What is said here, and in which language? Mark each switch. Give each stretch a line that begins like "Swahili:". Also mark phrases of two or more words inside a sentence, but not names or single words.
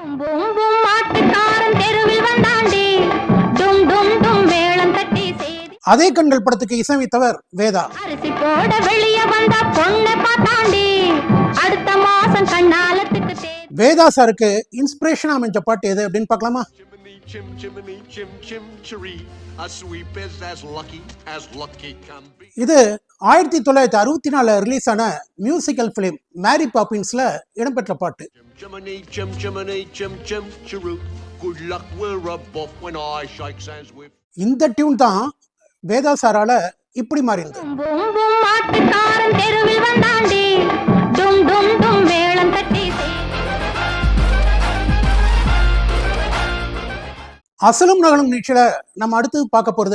Tamil: அதே கண்கள் படத்துக்கு இசையமைத்தவர் வேதா. வேதா சாருக்கு இன்ஸ்பிரேஷன் அமைஞ்ச பாட்டு எது அப்படின்னு பார்க்கலாமா?
English: Chimney, chim, chimney, chim, chim, chiree. A sweep is as lucky can be.
Tamil: இது 1964 ரிலீஸ் ஆன
English: musical film
Tamil: மேரி பாப்பின்ஸ்ல இடம்பெற்ற பாட்டு.
English: Chimney, chim, chimney, chim, chim, chiroo. Good luck, we're above when I shake hands with.
Tamil: இந்த டியூன் தான் வேதா சாரால இப்படி மாறி இருந்தது. மாட்டுக்காரன் தெருவில் வந்தாண்டி டும் டும் டும் வேளம் தட்டி அசலும் நகலும் நிகழ்ச்சியில நம்ம அடுத்து பார்க்க போறது